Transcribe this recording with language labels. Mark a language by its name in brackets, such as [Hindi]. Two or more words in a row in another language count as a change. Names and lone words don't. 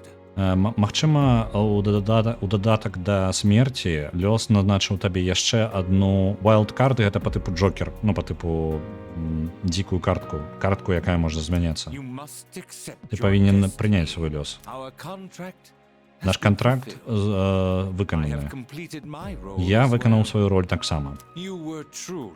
[Belarusian] Магчыма, у дадатак да смерці лёс назначыў табе яшчэ адну вайлдкарты, гэта па тыпу Джокер, ну па тыпу дзікую картку, якая можа змяняцца. [English] You must accept [Belarusian] Ты [English] your [Belarusian] павінен [English] destiny. [Belarusian] прыняць свой лёс. [English] Our contract [Belarusian] Наш [English] has been [Belarusian] кантракт [English] fulfilled. I [Belarusian] выкананы. [English] have completed my role [Belarusian] Я [English] as [Belarusian] выканаў [English] well. [Belarusian] сваю роль таксама. [English] You were truly